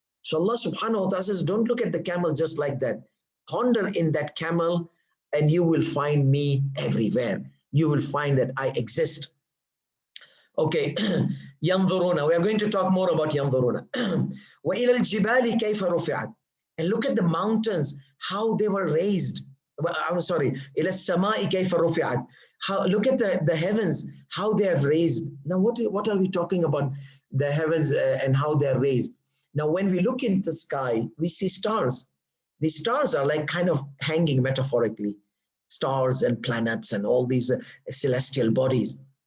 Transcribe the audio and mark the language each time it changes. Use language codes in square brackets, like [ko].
[en] So Allah subhanahu wa ta'ala says, don't look at the camel just like that. Ponder in that camel, and you will find me everywhere. You will find that I exist. Okay, yanzuruna. We are going to talk more about yanzuruna. [ar] وَإِلَى الْجِبَالِ كَيْفَ رُفِعَتْ. [en] And look at the mountains, how they were raised. I'm sorry, [ar] إِلَى السَّمَاءِ كَيْفَ رُفِعَتْ. [en] Look at the heavens, how they have raised. Now, what are we talking about? The heavens and how they are raised. Now, when we look into the sky, we see stars. The stars are like kind of hanging metaphorically. stars and planets and all these celestial bodies.